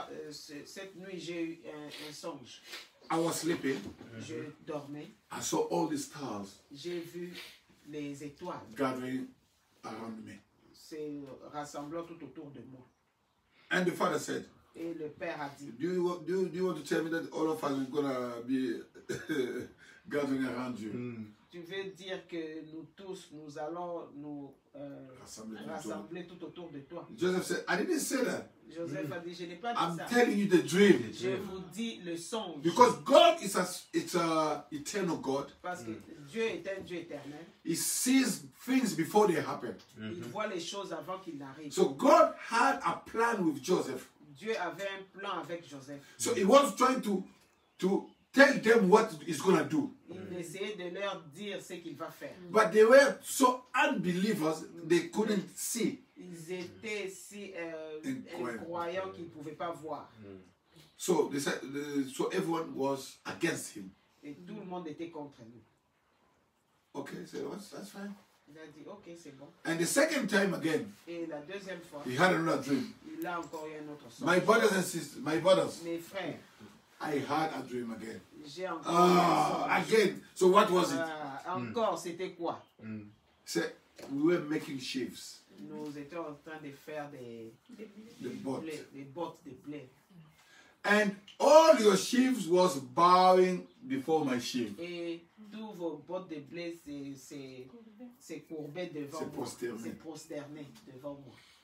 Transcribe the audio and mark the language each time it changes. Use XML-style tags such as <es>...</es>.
<fr>cette nuit, j'ai eu un songe.</fr> <en>I was sleeping.</en> <fr>Je dormais.</fr> <en>I saw all the stars</en> <fr>J'ai vu les étoiles</fr> <en>gathering around me.</en> <fr>se rassemblant tout autour de moi.</fr> <en>And the father said,</en> <fr>Et le père a dit,</fr> <en>do you want to tell me that all of us are going to be gathering around you?</en> <fr>tu veux dire que nous tous, nous allons nous rassembler tout autour de toi.</fr> <en>Joseph said, I didn't say that.</en> <fr>Joseph a dit, je n'ai pas dit</fr> <en>I'm</en> <fr>ça.</fr> <en>telling you the dream.</en> <fr>Je vous dis le songe.</fr> <en>Because God is a eternal God.</en> <fr>Parce que Dieu est un Dieu éternel.</fr> <en>He sees things before they happen.</en> <fr>Il voit les choses avant qu'ils n'arrivent.</fr> <en>So God had a plan with Joseph.</en> <fr>Dieu avait un plan avec Joseph.</fr> <en>So he was trying to tell them what he's going to do.</en> <fr>Il essayait de leur dire ce qu'il va faire.</fr> <en>But they were so unbelievers, they couldn't see.</en> <fr>Ils étaient si Incroyable. incroyants qu'ils ne pouvaient pas voir.</fr> <en>So they said, so everyone was against him.</en> <fr>Et tout le monde était contre lui.</fr> <en>Okay, so that's fine.</en> <fr>Il a dit, ok, c'est bon.</fr> <en>And the second time again,</en> <fr>Et la deuxième fois,</fr> <en>he had another dream.</en> <fr>il a encore eu un autre songe.</fr> <en>My brothers and sisters, my brothers,</en> <fr>Mes frères,</fr> <en>I had a dream again.</en> <fr>j'ai encore eu un songe.</fr> <en>Again. So what was it?</en> <fr>Encore, c'était quoi?</fr> <en>Said we were making sheaves,</en> <fr>Nous étions en train de faire des</fr> <en>boat.</en> <fr>bottes de blé.</fr> <en>And all your sheaves was bowing before my sheaf.</en> <fr>Et tous vos bottes de blé c'est courbé devant C'est moi. prosterné. C'est prosterné devant moi.</fr>